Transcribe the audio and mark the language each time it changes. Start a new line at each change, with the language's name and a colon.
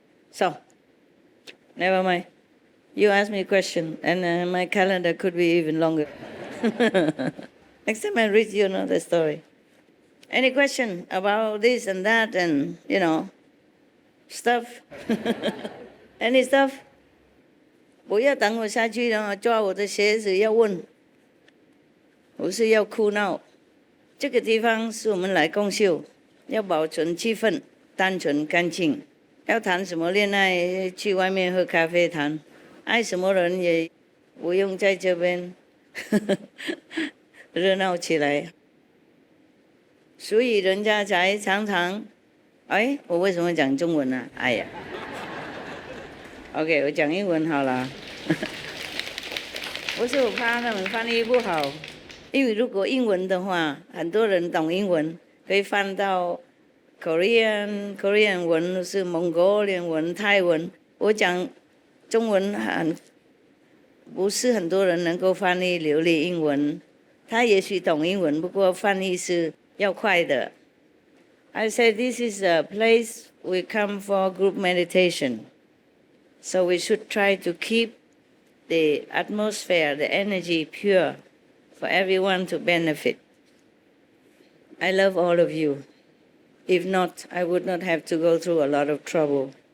English: So, never mind. You ask me a question, and my calendar could be even longer. Next time I read you another story. Any question about this and that and, stuff? Any stuff?
Chinese: 不要等我下去了，抓我的鞋子要问，不是要哭闹。这个地方是我们来共修，要保存气氛，单纯干净。要谈什么恋爱，去外面喝咖啡谈。爱什么人也不用在这边热闹起来。所以人家才常常，我为什么讲中文呢？哎呀。 OK， 我讲英文好了。不是我怕他们翻译不好，因为如果英文的话，很多人懂英文，可以翻到 Korean 文是 Mongolian 文、泰文。我讲中文不是很多人能够翻译流利英文，他也许懂英文，不过翻译是要快的。
English: I said this is a place we come for group meditation. So we should try to keep the atmosphere, the energy pure for everyone to benefit. I love all of you. If not, I would not have to go through a lot of trouble.